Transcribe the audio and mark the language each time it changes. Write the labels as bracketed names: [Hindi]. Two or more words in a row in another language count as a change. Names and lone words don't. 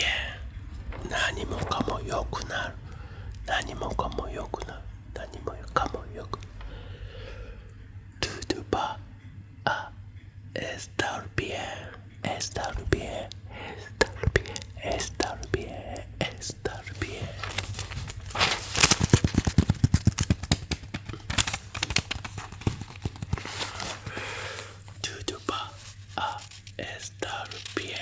[Japanese] 何もかも良くなる。何もかも良くなる。何もかも良くなる。 [Spanish] Todo va a estar bien. Estar bien. Estar bien. Estar bien. Estar bien. Todo va a estar bien.